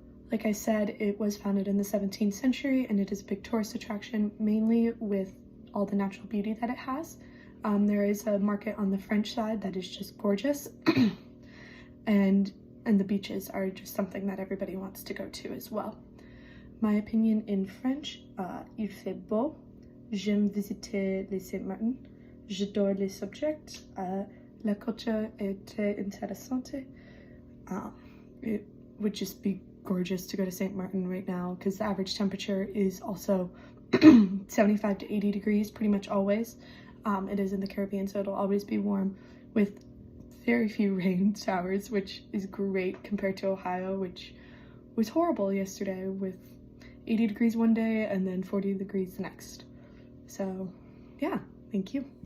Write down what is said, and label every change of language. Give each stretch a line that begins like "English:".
English: Like I said, it was founded in the 17th century and it is a big tourist attraction, mainly with all the natural beauty that it has. There is a market on the French side that is just gorgeous. and the beaches are just something that everybody wants to go to as well. My opinion in French,
French: il fait beau, j'aime visiter les Saint-Martin, j'adore les subjects, la culture est très intéressante.
English: It would just be gorgeous to go to St. Martin right now because the average temperature is also 75 to 80 degrees pretty much always. It is in the Caribbean, so it'll always be warm with very few rain showers, which is great compared to Ohio, which was horrible yesterday with 80 degrees one day and then 40 degrees the next. So yeah, thank you.